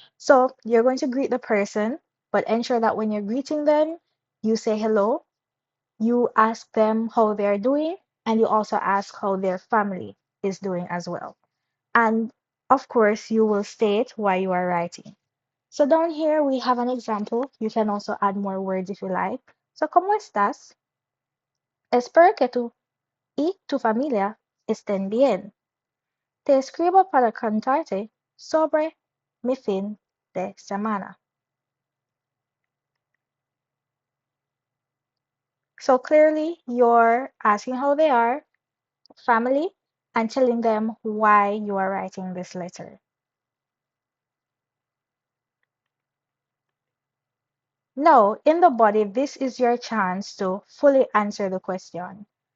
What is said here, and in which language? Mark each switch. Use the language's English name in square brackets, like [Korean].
[English] So you're going to greet the person, but ensure that when you're greeting them, you say hello, you ask them how they're doing, and you also ask how their family is doing as well. And of course, you will state why you are writing. So down here, we have an example. You can also add more words if you like. [Spanish] So, ¿cómo estás? Espero que tú y tu familia estén bien. Te escribo para contarte sobre mi fin de semana. [English] So clearly, you're asking how they are, family, and telling them why you are writing this letter. Now, in the body, this is your chance to fully answer the question.